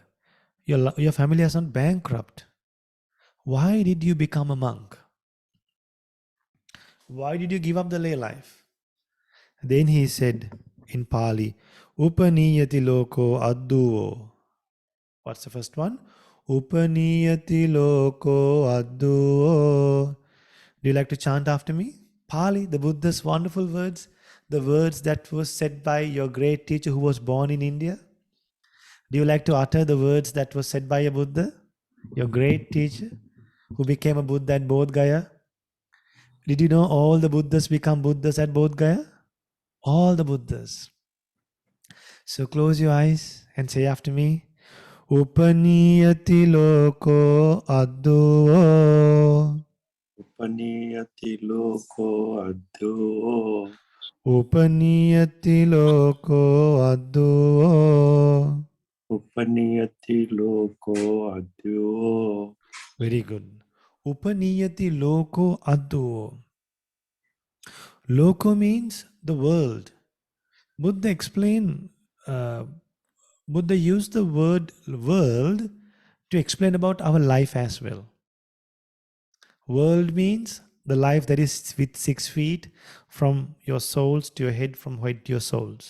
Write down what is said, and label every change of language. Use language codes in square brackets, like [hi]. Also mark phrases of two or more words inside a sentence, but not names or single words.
[en] Your family is not bankrupt. Why did you become a monk? Why did you give up the lay life? Then he said in Pali, [pi] Upaniyati loko adduvo. [en] What's the first one? [pi] Upaniyati loko adduvo. [en] Do you like to chant after me? Pali, the Buddha's wonderful words, the words that was said by your great teacher who was born in India. Do you like to utter the words that was said by a Buddha, your great teacher who became a Buddha at Bodh Gaya? Did you know all the Buddhas become Buddhas at Bodh Gaya? All the Buddhas. So close your eyes and say after me, [pi] Upaniyati loko adduo. Upaniyati loko adho. Upaniyati loko adduo. Upaniyati loko adho. [en] Very good. [pi] Upaniyati loko adduo. [en] Loko means the world. Buddha explained, uh, Buddha used the word world to explain about our life as well. World means the life that is with 6 feet from your souls to your head, from head to your souls.